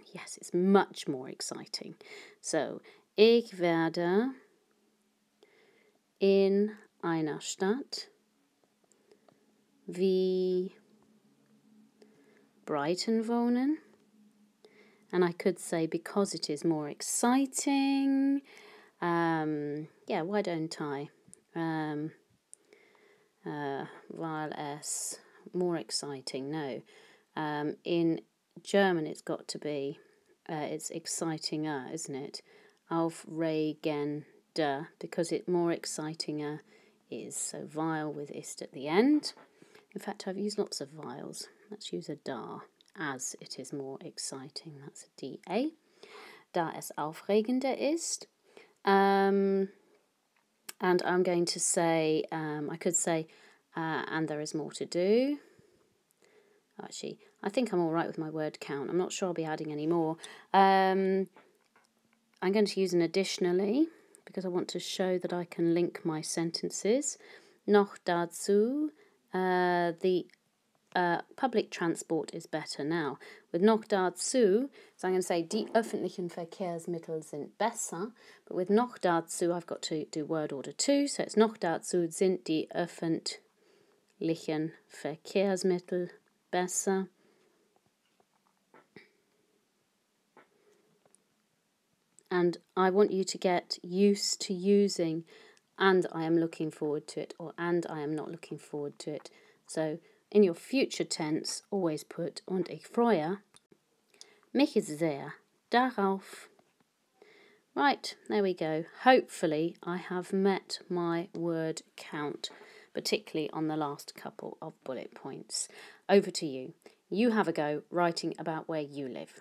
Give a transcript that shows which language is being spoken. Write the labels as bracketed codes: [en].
[en] Yes, it's much more exciting. [de] So, ich werde in einer Stadt wie Brighton wohnen. [en] And I could say because it is more exciting. Yeah, why don't I? [de] Weil es [en] more exciting, no. In German it's got to be, it's exciting-er, isn't it? Aufregender, because it more exciting-er is. So weil with ist at the end. In fact, I've used lots of vials. Let's use a da, as it is more exciting. That's a da. [de] Da es aufregender ist. [en] And I'm going to say, I could say, and there is more to do. Actually, I think I'm all right with my word count. I'm not sure I'll be adding any more. I'm going to use an additionally because I want to show that I can link my sentences. Noch dazu, the public transport is better now. With noch dazu, so I'm going to say [de] die öffentlichen Verkehrsmittel sind besser, [en] but with [de] noch dazu I've got to do word order 2, so it's noch dazu sind die öffentlichen Verkehrsmittel besser. [en] And I want you to get used to using and I am looking forward to it or and I am not looking forward to it. So in your future tense, always put [de] und ich freue mich sehr darauf. [en] Right, there we go. Hopefully I have met my word count, particularly on the last couple of bullet points. Over to you. You have a go writing about where you live.